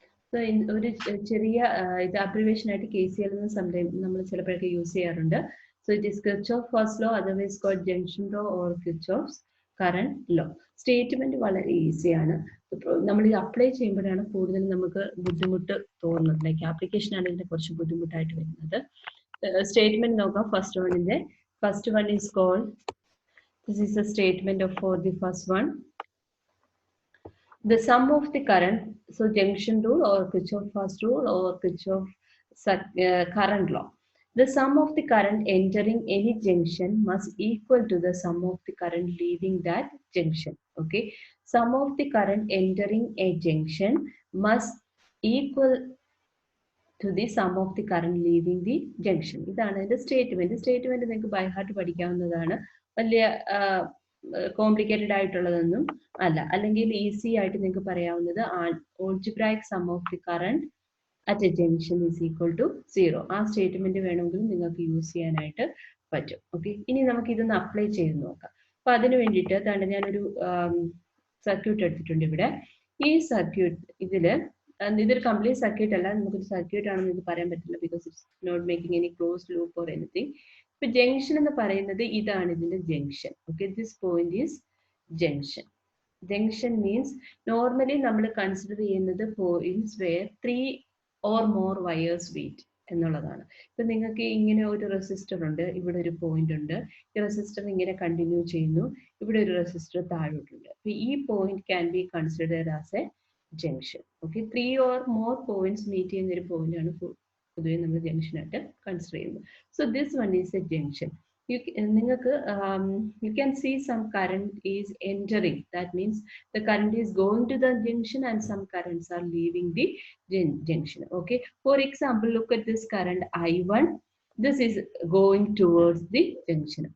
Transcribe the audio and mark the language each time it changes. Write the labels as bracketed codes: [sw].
[ml] So ഒരു ചെറിയ ഇത് അബ്രിവേഷൻ ആയിട്ട് KCL എന്ന് സംടൈം നമ്മൾ ചിലപ്പോഴൊക്കെ യൂസ് ചെയ്യാറുണ്ട്. [en] So it is Kirchhoff first law, otherwise called junction law or Kirchhoff's current law. [ml] Statement വളരെ ഈസിയാണ്. നമ്മൾ ഇത് അപ്ലൈ ചെയ്യുമ്പോഴാണ് കൂടുതൽ നമുക്ക് ബുദ്ധിമുട്ട് തോന്നുന്നത്. ലൈക്ക് ആപ്ലിക്കേഷൻ ആണ് ഇതിന്റെ കുറച്ച് ബുദ്ധിമുട്ടായിട്ട് വരുന്നത്. സ്റ്റേറ്റ്മെന്റ് നോക്കാം. [en] First one is called, this is a statement for the first one. The sum of the current, so junction rule or Kirchhoff first rule or Kirchhoff current law. The sum of the current entering any junction must equal to the sum of the current leaving that junction. Okay, sum of the current entering a junction must equal to the sum of the current leaving the junction. [ml] ഇതാണ് അതിന്റെ statement. Statement നിങ്ങൾക്ക് by heart പഠിക്കാവുന്നതാണ്. വലിയ complicated ആയിട്ടുള്ളതൊന്നും അല്ല. അല്ലെങ്കിൽ easy ആയിട്ട് നിങ്ങൾക്ക് പറയാവുന്നത് [en] algebraic sum of the current at a junction is equal to 0. [ml] ആ സ്റ്റേറ്റ്മെന്റ് വേണമെങ്കിൽ നിങ്ങൾക്ക് യൂസ് ചെയ്യാനായിട്ട് പറ്റും. ഓക്കെ, ഇനി നമുക്ക് ഇതൊന്ന് അപ്ലൈ ചെയ്ത് നോക്കാം. അപ്പൊ അതിന് വേണ്ടിയിട്ട് തന്നെ ഞാനൊരു സർക്യൂട്ട് എടുത്തിട്ടുണ്ട് ഇവിടെ. ഈ സർക്യൂട്ട് ഇതൊരു കംപ്ലീറ്റ് സർക്യൂട്ട് അല്ല, നമുക്കൊരു സർക്യൂട്ട് ആണെന്ന് ഇത് പറയാൻ പറ്റില്ല, [en] Because it's not making any close loop or anything. [ml] ഇപ്പൊ ജംഗ്ഷൻ എന്ന് പറയുന്നത് ഇതാണ് ഇതിന്റെ junction. Okay, [en] This point is junction. [ml] Junction means normally നമ്മൾ കൺസിഡർ ചെയ്യുന്നത് [en] points where 3 or more wires meet [ml] എന്നുള്ളതാണ്. ഇപ്പൊ നിങ്ങൾക്ക് ഇങ്ങനെ ഒരു റെസിസ്റ്റർ ഉണ്ട്, ഇവിടെ ഒരു പോയിന്റ് ഉണ്ട്, ഈ റെസിസ്റ്റർ ഇങ്ങനെ കണ്ടിന്യൂ ചെയ്യുന്നു, ഇവിടെ ഒരു റെസിസ്റ്റർ താഴോട്ടുണ്ട്. [en] അപ്പൊ ഈ point can be considered as a junction. [ml] Okay, 3 or more points meet ചെയ്യുന്ന ഒരു പോയിന്റ് ആണ് പൊതുവെ നമ്മൾ ജംഗ്ഷൻ ആയിട്ട് കൺസിഡർ ചെയ്യുന്നത്. [en] So this one is a junction. you can see some current is entering. That means the current is going to the junction and some currents are leaving the junction. Okay. For example, look at this current I1. This is going towards the junction.